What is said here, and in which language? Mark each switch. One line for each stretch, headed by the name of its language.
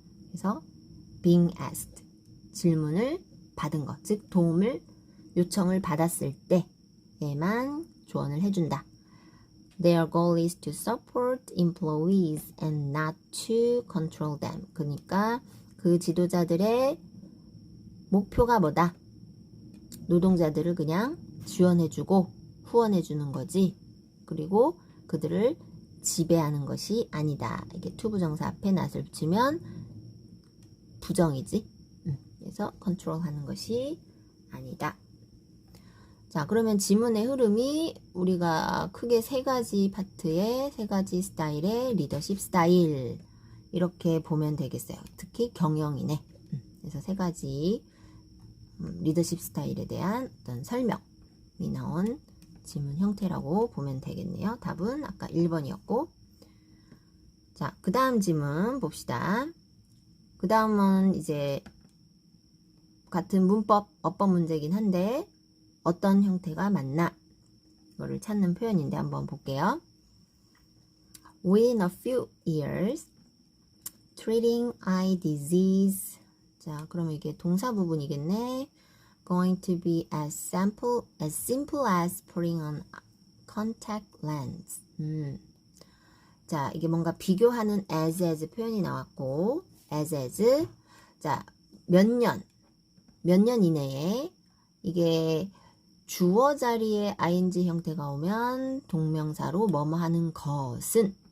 Korean: 그래서
English: being asked,
Korean: 질문을 받은 것, 즉 도움을 요청을 받았을 때에만 조언을 해준다.
English: Their goal is to support employees and not to control them.
Korean: 그러니까 그 지도자들의 목표가 뭐다? 노동자들을 그냥 지원해주고 후원해주는 거지. 그리고 그들을 지배하는 것이 아니다. 이게 투부정사 앞에 not을 붙이면 부정이지. 그래서 컨트롤하는 것이 아니다. 자, 그러면 지문의 흐름이 우리가 크게 세 가지 파트의 세 가지 스타일의 리더십 스타일 이렇게 보면 되겠어요. 특히 경영인의 그래서 세 가지 리더십 스타일에 대한 어떤 설명이 나온 지문 형태라고 보면 되겠네요. 답은 아까 1번이었고 자, 그 다음 지문 봅시다. 그 다음은 이제 같은 문법, 어법 문제긴 한데 어떤 형태가 맞나? 이거를 찾는 표현인데 한번 볼게요.
English: Within a few years, treating eye disease.
Korean: 자, 그러면 이게 동사 부분이겠네.
English: Going to be as simple as putting on contact lens.
Korean: 자, 이게 뭔가 비교하는 as 표현이 나왔고, as. 자, 몇 년 이내에 이게 주어 자리에 ing 형태가 오면 동명사로 뭐뭐 하는 것은